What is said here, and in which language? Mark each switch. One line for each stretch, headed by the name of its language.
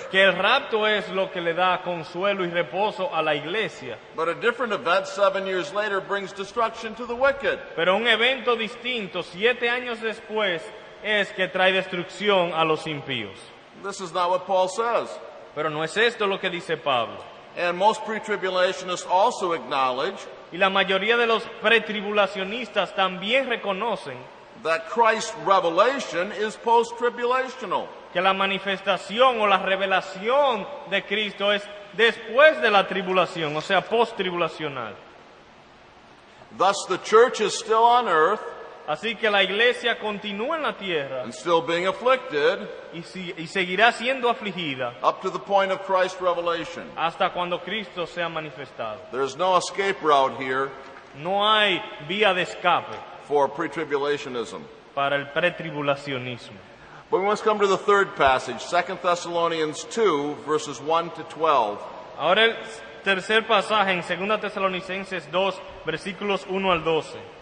Spanish: que el rapto es lo que le da consuelo y reposo a la iglesia,
English: but a different event 7 years later brings destruction to the wicked.
Spanish: pero un evento distinto 7 años después es que trae destrucción a los impíos.
English: This is not what Paul says.
Spanish: Pero no es esto lo que dice Pablo.
English: And most pre-tribulationists also acknowledge
Spanish: Y la mayoría de los pretribulacionistas también reconocen
English: that Christ's revelation is post-tribulational.
Spanish: que la manifestación o la revelación de Cristo es después de la tribulación, o sea, post-tribulacional.
English: Thus the church is still on earth
Spanish: Así que la iglesia continúa en la tierra
English: and still being afflicted
Spanish: y seguirá siendo afligida
English: up to the point of Christ's revelation.
Spanish: hasta cuando Cristo sea manifestado.
English: There's no escape route here
Spanish: No hay vía de escape
English: for pre-tribulationism.
Spanish: para el pretribulacionismo.
English: But we must come to the third passage, 2 Thessalonians 2, verses 1 to 12.
Spanish: Ahora el tercer pasaje en 2 Tesalonicenses 2, versículos 1 al 12.